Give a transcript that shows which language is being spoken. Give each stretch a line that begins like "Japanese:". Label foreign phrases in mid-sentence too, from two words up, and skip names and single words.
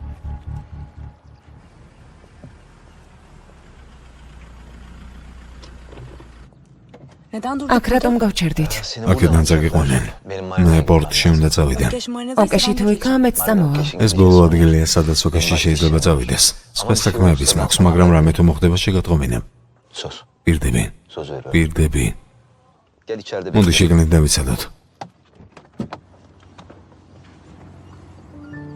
Georgian: აქ რატომ გავჩერდით? აქედან წაგიყვანენ. მე პორტში უნდა წავიდე. ოკეში თუ იქაა, მეც წამოვა. ეს ბოლო ადგილია, სადაც ოკეში შეიძლება წავიდეს. სხვა საქმეებიც მაქვს, მაგრამ რამე თუ მოხდება შეგატყობინებ.
Turkish: Söz.
Georgian: პირდები.
Turkish: Söz veriyorum.
Georgian: პირდები.
Turkish: Gel içeride
Georgian: მოდი შეგნით დავიცადოთ.